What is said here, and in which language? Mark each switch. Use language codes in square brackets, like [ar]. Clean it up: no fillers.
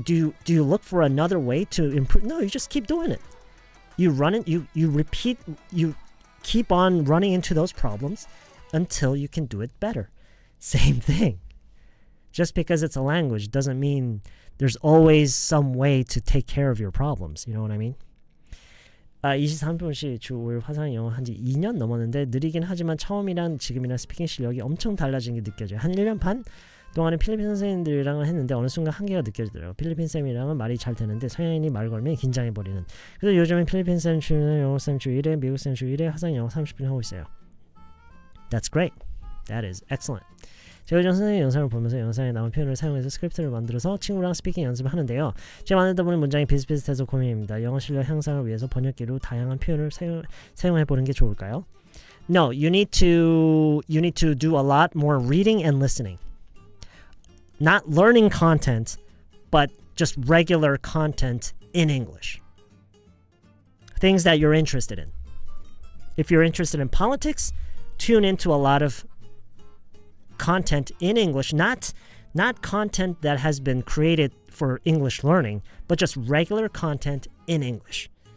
[en] Do you look for another way to improve? No, you just keep doing it. You run it. You repeat. You keep on running into those problems until you can do it better. Same thing. Just because it's a language doesn't mean there's always some way to take care of your problems. You know what I mean? [ko] 23분씩 주 5일 화상 영어 한지 2년 넘었는데 느리긴 하지만 처음이랑 지금이랑 스피킹 실력이 엄청 달라진 게 느껴져요. 한 1년 반 동안에 필리핀 선생님들이랑은 했는데 어느 순간 한계가 느껴지더라고요. 필리핀 쌤이랑은 말이 잘 되는데 서양인이 말 걸면 긴장해버리는. 그래서 요즘엔 필리핀 쌤 주 1회, 영어 쌤 주 1회, 미국 쌤 주 1회 화상 영어 30분 하고 있어요. [en] That's great. That is excellent. [ko] 제가 요즘 선생님 영상을 보면서 영상에 나온 표현을 사용해서 스크립트를 만들어서 친구랑 스피킹 연습을 하는데요. 제가 만들다 보니 문장이 비슷비슷해서 고민입니다. 영어 실력 향상을 위해서 번역기로 다양한 표현을 사용해보는 게 좋을까요? [en] No, you need to do a lot more reading and listening. Not learning content, but just regular content in English. Things that you're interested in. If you're interested in politics, tune into a lot of content in English, not content that has been created for English learning, but just regular content in English.